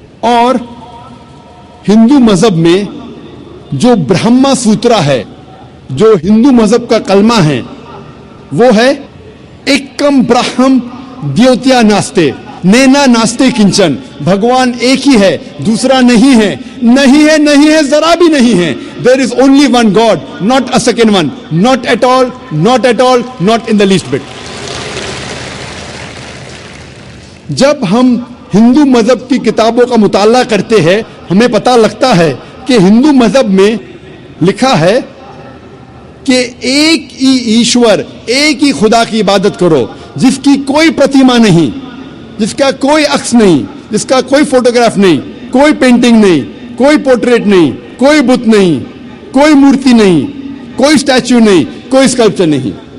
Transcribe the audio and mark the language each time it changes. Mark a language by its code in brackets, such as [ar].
[ur] اور ہندو مذہب میں جو برہما سوترا ہے, جو ہندو مذہب کا کلمہ ہے, وہ ہے [sa] ایکم برہم دیوتیا ناستے نینا ناستے کنچن, [ur] بھگوان ایک ہی ہے, دوسرا نہیں ہے, نہیں ہے, نہیں ہے, ذرا بھی نہیں ہے. [en] There is only one God, not a second one, not at all, not at all, not in the least bit. [ur] جب ہم ہندو مذہب کی کتابوں کا مطالعہ کرتے ہیں ہمیں پتہ لگتا ہے کہ ہندو مذہب میں لکھا ہے کہ ایک ہی ایشور، ایک ہی خدا کی عبادت کرو، جس کی کوئی پرتیما نہیں، جس کا کوئی عکس نہیں، جس کا کوئی فوٹوگراف نہیں، کوئی پینٹنگ نہیں، کوئی پورٹریٹ نہیں، کوئی بت نہیں، کوئی مورتی نہیں، کوئی اسٹیچو نہیں، کوئی اسکلپچر نہیں۔